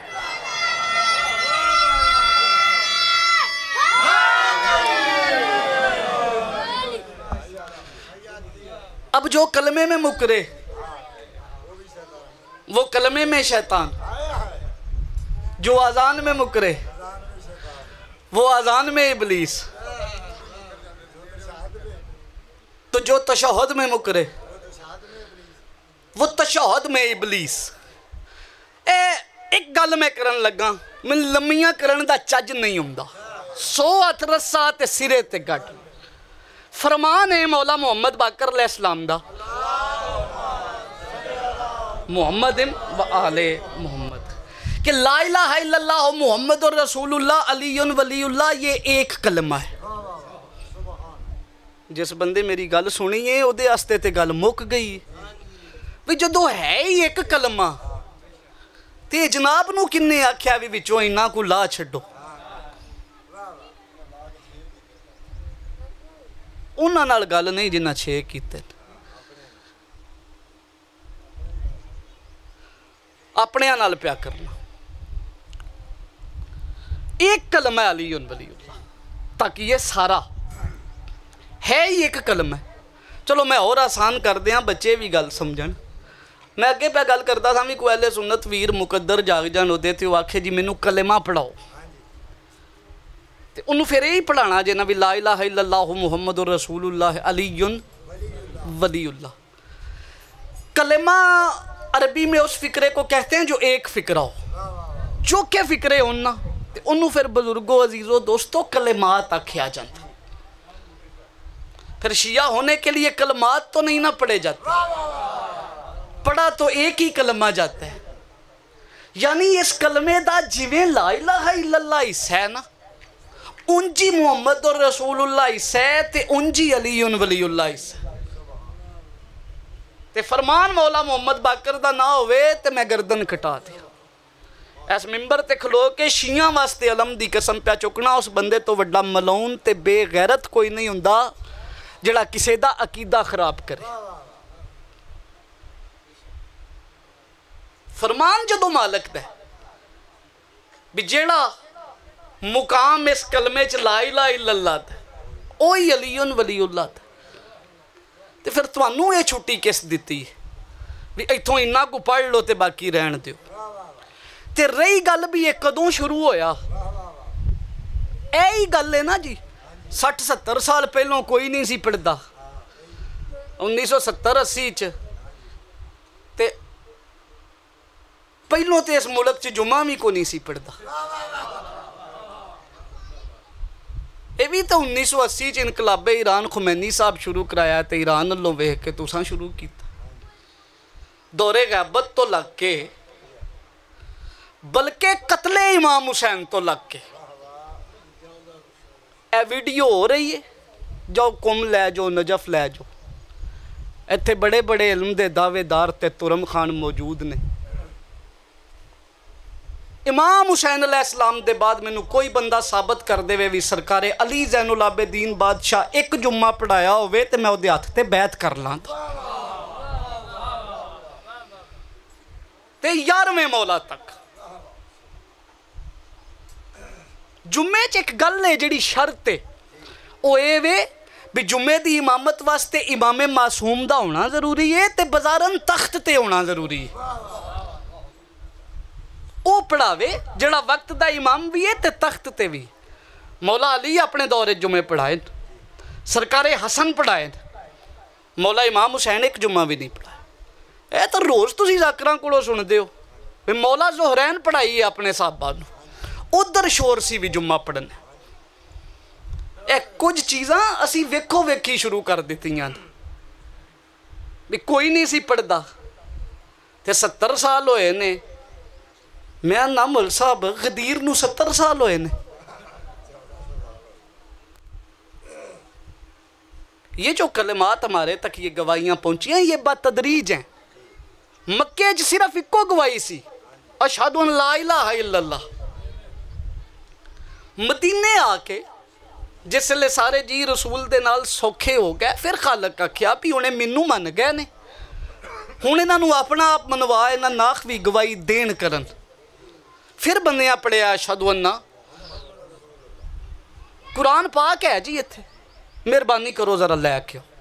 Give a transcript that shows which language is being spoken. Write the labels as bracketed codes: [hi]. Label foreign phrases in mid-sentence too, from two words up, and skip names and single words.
[ur] اب جو کلمے میں مکرے وہ کلمے میں شیطان، جو اذان میں مکرے وہ اذان میں ابلیس، تو جو تشہد میں مکرے وہ تشہد میں ابلیس. [pa] اک گل میں کرن لگا، مینوں لمیاں کرن دا چج نہیں آؤندا. 100 ہتھ رسہ تے سرے تے گنڈھ۔ فرمان اے مولا محمد باقر علیہ السلام دا, [ar] محمد وآل محمد، کہ لا إله إلا الله محمد رسول الله علي ولي الله, [ur] یہ ایک کلمہ ہے. [pa] جس بندے میری گل سنی اے اوہدے واسطے تے گل مک گئی بئی جدوں اے ای اک کلمہ تے جناب نوں کنے آکھیا بئی وچوں اینا کو لاہ چھڈو. اوہناں نال گل نہیں جنہاں 6 کیتے. اپنے نال پیا کرنا. [ur] ایک کلمہ [ar] علي ولي الله, [ur] تاکہ یہ سارا ہے ہی ایک کلمہ ہے. چلو میں اور آسان کر دیا، بچے [pa] وی گل سمجھن. میں اگے پے گل کردا سی بئی کوئی اہل سنت ویر مقدر جاگ جان ہوندے تے آکھے جی مینوں کلمہ پڑھاؤ، تے اوہناں فیر ایہی پڑھانا اے ناں بئی [ar] لا إله إلا الله محمد رسول الله علي ولي الله. [ur] کلمہ عربی میں اس فقرے کو کہتے ہیں جو ایک فقرہ ہو، جو کئی فقرے ہوں نا، انہیں پھر بزرگو عزیزو دوستو کلمات آکھیا جاتا. پھر شیعہ ہونے کے لیے کلمات تو نہیں نا پڑھے جاتے، پڑھا تو ایک ہی کلمہ جاتا ہے. [pa] یعنی اس کلمے دا جویں [ar] لا إله إلا الله [pa] حصہ اے ناں، اونجی [ar] محمد رسول الله [pa] حصہ اے، تے اونجی [ar] علي ولي الله [pa] حصہ. تے فرمان مولا محمد باقر دا نہ ہووے تے میں گردن کٹا دیاں. اس منبر تے کھلو کے شیعہ واسطے علم دی قسم پیا چکنا، اس بندے توں وڈا ملعون تے بے غیرت کوئی نہیں ہوندا جیہڑا کسے دا عقیدہ خراب کرے. فرمان جدوں مالک دا بئی جیہڑا مقام اس کلمے چ [ar] لا إله إلا الله [pa] دا اوہی [ar] علي ولي الله [pa] دا، تے فیر تہانوں ایہہ چھٹی کس دتی اے بئی ایتھوں اینا کو پڑھ لو تے باقی رہن دیو. تے رہی گل بئی ایہہ کدوں شروع ہویا، ایہی گل اے ناں جی، 60-70 سال پہلوں کوئی نہیں سی پڑھدا. 1970-80 چ تے پہلوں تے اس ملک چ جمعہ وی کوئی نہیں سی پڑھدا. ایہہ وی تے 1980 چ انقلاب ایران خمینی صاحب شروع کرایا، تے ایران والیاں ویکھ کے تساں شروع کیتا. دور غیبت توں لگ کے، بلکہ قتل امام حسین توں لگ کے ایہہ ویڈیو ہو رہی اے. جاؤ قم لے جاؤ، نجف لے جاؤ، ایتھے وڈے وڈے علم دے دعویدار تے طرم خان موجود نیں. امام حسین علیہ السلام دے بعد مینوں کوئی بندہ ثابت کر دیوے بئی سرکار علی زین العابدین بادشاہ اک جمعہ پڑھایا ہووے تے میں اوہدے ہتھ تے بیعت کر لاں. تے 11ویں مولا تک جمعے چ اک گل اے جیہڑی شرط اے، اوہ ایہہ وے بئی جمعے دی امامت واسطے امام معصوم دا ہونا ضروری اے، تے بازارن تخت تے ہونا ضروری اے. اوہ پڑھاوے جیہڑا وقت دا امام وی اے، تے تخت تے وی. [ur] مولا علی اپنے دور جمعے پڑھائے، سرکار حسن پڑھائے، مولا امام حسین ایک جمعہ بھی نہیں پڑھایا. [pa] ایہہ تے روز تسیں ذاکراں کولوں سندے او بئی مولا ظہرین پڑھائی اے اپنے اصحاب نوں، اودھر شور سی بئی جمعہ پڑھنا. ایہہ کجھ چیزاں اسیں ویکھو ویکھی شروع کر دتیاں بئی کوئی نہیں سی پڑھدا، تے 70 سال ہوئے نیں. میں ناں ملّا صاحب غدیر نوں 70 سال ہوئے نیں. [ur] یہ جو کلمات ہمارے تک یہ گواہیاں پہنچیاں، یہ بتدریج ہیں. [pa] مکے چ صرف اکو گواہی سی, [ar] أشهد أن لا إله إلا الله. [pa] مدینے آ کے جس ویلے سارے جی رسول دے نال سوکھے ہو گئے، فیر خالق آکھیا بئی اوہ مینوں من گئے نیں، ہن اینہاں نوں اپنا آپ منوا، اینہاں ناخ بئی گواہی دین کرن. فیر بندیاں پڑھیا [ar] أشهد أن. [pa] قرآن پاک اے جی ایتھے، مہربانی کرو ذرا لے کے.